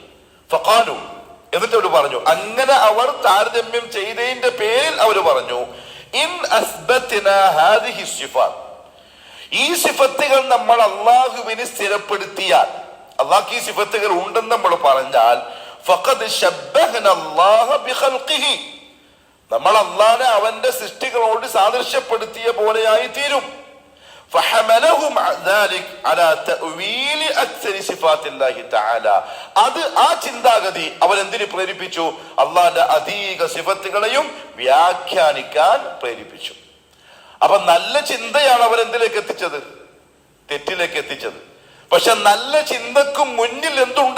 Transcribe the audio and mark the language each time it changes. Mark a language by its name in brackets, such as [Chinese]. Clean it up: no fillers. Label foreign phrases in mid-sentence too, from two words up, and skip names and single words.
[Malayalam] ഫഖാലു, എന്നിട്ട് അവർ പറഞ്ഞു, അങ്ങനെ അവർ താരതമ്യം ചെയ്തതിന്റെ പേരിൽ അവർ പറഞ്ഞു, [Arabic] إن أثبتنا هذه الصفات, [Malayalam] ഈ സിഫത്തുകൾ നമ്മൾ അള്ളാഹുവിന് സ്ഥിരപ്പെടുത്തിയാൽ, അള്ളാഹ്ക്ക് ഈ സിഫത്തുകൾ ഉണ്ടെന്ന് നമ്മൾ പറഞ്ഞാൽ, [Arabic] فقد شبهنا الله بخلقه, [Malayalam] നമ്മൾ അള്ളാഹനെ അവന്റെ സൃഷ്ടികളോട് സാദൃശ്യപ്പെടുത്തിയ പോലെയായി തീരും. [Arabic] فحملهم ذلك على تأويل أكثر صفات الله تعالى. [Malayalam] അത് ആ ചിന്താഗതി അവരെന്തിന് പ്രേരിപ്പിച്ചു? അള്ളാഹുവിന്റെ അധിക സിഫത്തുകളെയും വ്യാഖ്യാനിക്കാൻ പ്രേരിപ്പിച്ചു. അപ്പൊ നല്ല ചിന്തയാണ് അവരെന്തിലേക്ക് എത്തിച്ചത്? തെറ്റിലേക്ക് എത്തിച്ചത്. പക്ഷെ നല്ല ചിന്തക്കും മുന്നിൽ എന്തുണ്ട്?